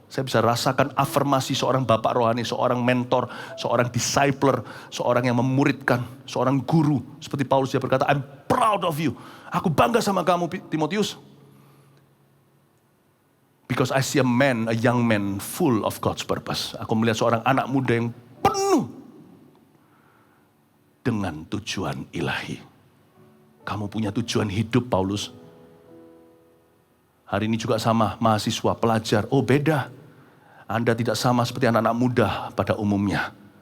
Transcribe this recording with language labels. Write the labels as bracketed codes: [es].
[id] Saya bisa rasakan afirmasi seorang bapak rohani, seorang mentor, seorang discipler, seorang yang memuridkan, seorang guru. Seperti Paulus dia berkata, [en] I'm proud of you. [id] Aku bangga sama kamu Timotius. [en] Because I see a young man full of God's purpose. [id] Aku melihat seorang anak muda yang penuh dengan tujuan ilahi. Kamu punya tujuan hidup, Paulus. Hari ini juga sama, mahasiswa, pelajar. Oh beda. Anda tidak sama seperti anak-anak muda pada umumnya.